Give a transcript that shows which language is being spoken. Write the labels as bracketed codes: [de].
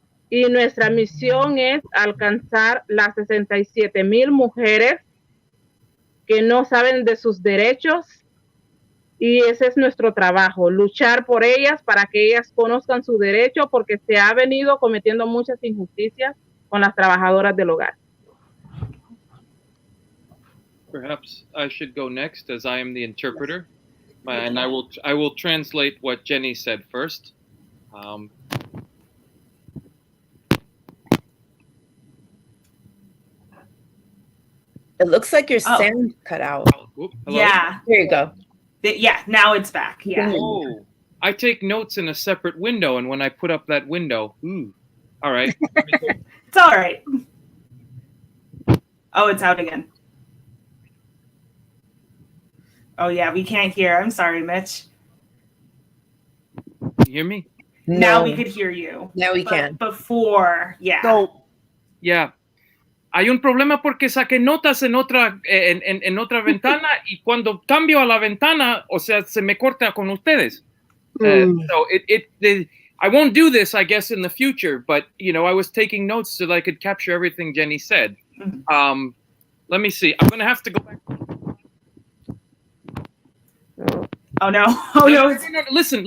[es] Y nuestra misión es alcanzar las 67,000 mujeres que no saben de sus derechos. Y ese es nuestro trabajo, luchar por ellas para que ellas conozcan su derecho, porque se ha venido cometiendo muchas injusticias con las trabajadoras del hogar. [en] Perhaps I should go next, as I am the interpreter, and I will translate what Jenny said first. It looks like your sound cut out. Hello? Yeah. There you go. Yeah, now it's back. Yeah. Oh, I take notes in a separate window, and when I put up that window, all right. It's all right. Oh, it's out again. Oh, yeah, we can't hear. I'm sorry, Mitch. You hear me? No. Now we could hear you. Now we can. Before, yeah. So, yeah. [es] Hay un problema porque saqué notas en otra ventana y cuando cambio a la ventana, o sea, se me corta con ustedes. [en] So I won't do this, I guess, in the future, but, I was taking notes so that I could capture everything Jenny said. Mm-hmm. Let me see. I'm going to have to go back. Oh, no. Oh, no. Listen.